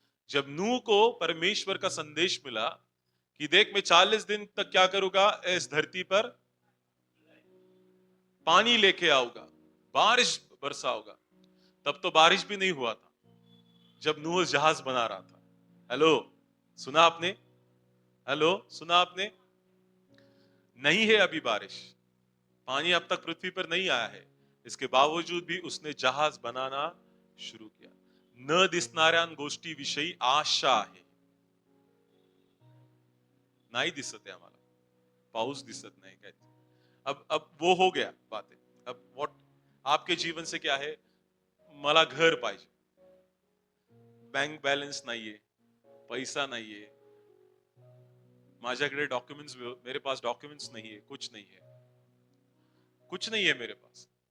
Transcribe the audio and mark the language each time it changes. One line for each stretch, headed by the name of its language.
Hindi: जब नूह को परमेश्वर का संदेश मिला कि देख, मैं 40 दिन तक क्या करूंगा, इस धरती पर पानी लेके आऊंगा, बारिश बरसाऊंगा, तब तो बारिश भी नहीं हुआ था जब नूह जहाज बना रहा था. हेलो, सुना आपने? हेलो, सुना आपने? नहीं है अभी बारिश, पानी अब तक पृथ्वी पर नहीं आया है. इसके बावजूद भी उसने जहाज बनाना सुरू किया.
Marathi: न दिसणाऱ्या गोष्टीविषयी आशा आहे. नाही दिसत आहे आम्हाला, पाऊस दिसत नाही काय.
Hindi: अब वो हो गया बातें. अब व्हाट आपके जीवन से क्या है?
Marathi: मला घर पाहिजे, बँक बॅलन्स नाहीये, पैसा नाहीये, माझ्याकडे डॉक्युमेंट्स,
Hindi: मेरे पास डॉक्युमेंट्स नहीं है, कुछ नहीं है, कुछ नहीं है मेरे पास.